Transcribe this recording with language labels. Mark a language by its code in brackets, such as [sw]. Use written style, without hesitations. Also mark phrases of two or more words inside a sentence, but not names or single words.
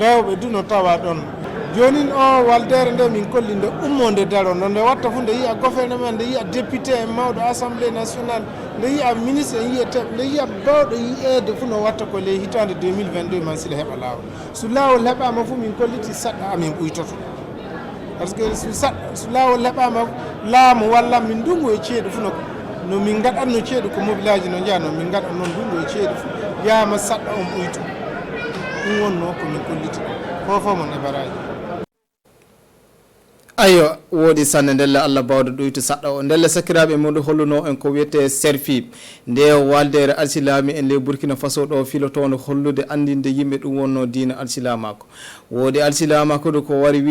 [ff] rewɓe du no tawa ɗon joni o waldere nde min kolli nde ummonde daro no nde watta fu nde yiya gouvernement nde yiya député e mawɗo [fr] assemblée nationale [ff] nde yiya ministre en yiya teɓe nde yiya bawɗo yiyeede fu no watta ko ley hitande 2022 mansila heɓa lawol so lawol heɓama fu min kolliti saɗɗa amin ɓuytoto [fr] par ce que [ff] so lawol heɓama laamu walla min ndungu e ceeɗu fu no min gaɗatno ceeɗu ko mobilaji no jaa no min gaɗat noon ndungu e ceeɗu fu yama saɗɗa on ɓuyto ɗum wonno ko min kolliti fofo mon e baraji ayo woodi sanne ndelle Allah bawɗo ɗoytu saɗɗa o ndelle sakiraɓe muɗum holluno en ko wiyete serfi nde waldere alsilami en ley Burkina Faso ɗo filotono hollude andinde yimɓe ɗum wonno diina alsilamako woodi alsilamako ɗo ko wari